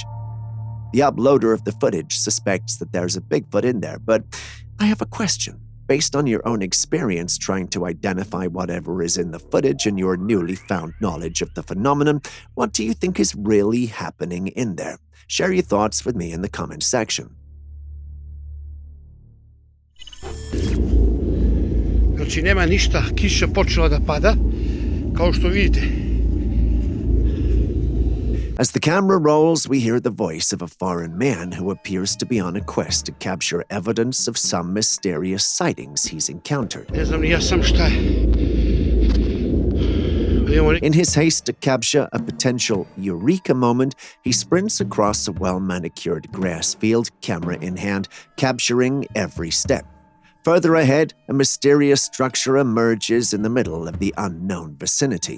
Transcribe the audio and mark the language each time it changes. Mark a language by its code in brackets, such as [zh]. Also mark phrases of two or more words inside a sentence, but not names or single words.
[en] The uploader of the footage suspects that there's a Bigfoot in there, but I have a question. Based on your own experience trying to identify whatever is in the footage and your newly found knowledge of the phenomenon, what do you think is really happening in there? Share your thoughts with me in the comment section. [sr] Znači nema ništa, kiša počela da pada, kao što vidite. [en] As the camera rolls, we hear the voice of a foreign man who appears to be on a quest to capture evidence of some mysterious sightings he's encountered. [sr] Ne znam ni ja sam šta je. [en] In his haste to capture a potential eureka moment, he sprints across a well-manicured grass field, camera in hand, capturing every step. Further ahead, a mysterious structure emerges in the middle of the unknown vicinity.